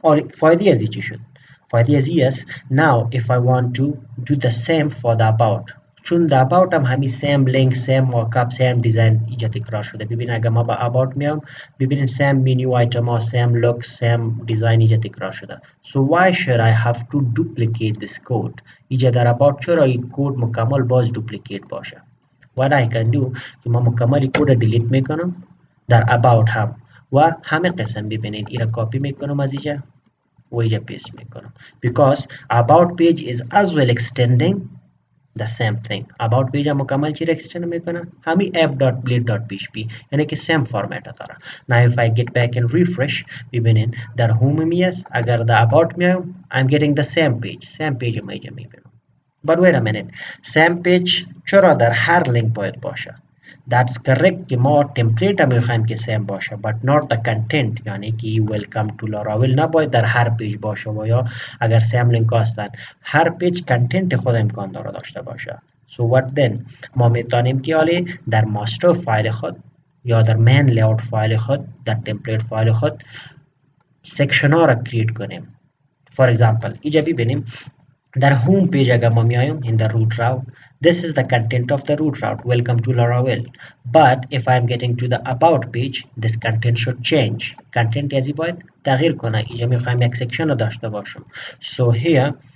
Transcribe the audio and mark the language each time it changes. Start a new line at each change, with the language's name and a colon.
Persian: فایده از چی شد؟ فایده از این است
English: now if I want to do the same for the about چون the about هم همین same link same markup same design اینجا تکرار شده.
Persian: ببین اگر ما با about میام ببینیم same menu item ها same look same design اینجا تکرار شده.
English: so why should I have to duplicate this code؟
Persian: اینجا در about چرا این کد مکمل باز duplicate باشه؟
English: what I can do
Persian: که ما مکمل کد دیلیت میکنم در about هم و همه قسم ببینید اینا کپی میکنم از اینجا و اینجا پیست میکنم
English: because about page is as well extending the same thing.
Persian: About page مكمل چی extend میکنه همین app.blade.php یعنی که same format داره.
English: Now if I get back and refresh
Persian: ببینین در home میاد اگر در about میایم
English: I'm getting the same page
Persian: ما اینجا میبینم.
English: But wait a minute,
Persian: same page چرا در هر لینک باید باشه؟
English: That's correct
Persian: که ما تمپلیت هم میخوایم که سیم باشه
English: but not the content
Persian: یعنی که welcome to Laravel نباید در هر پیج باشه و یا اگر سیم لینک هستن هر پیج کنتنت خود امکان داره داشته باشه.
English: So what then
Persian: ما میتونیم که حالی در ماستر فایل خود یا در مین لیاوت فایل خود در تمپلیت فایل خود سیکشن ها را کریت کنیم.
English: For example
Persian: اینجا ببینیم در home page اگر ما میایم
English: in the root route this is the content of the root route welcome to Laravel but if I am getting to the about page this content should change
Persian: content یعنی باید تغییر کنه اینجا میخوایم یک سیکشن رو داشته باشم
English: so here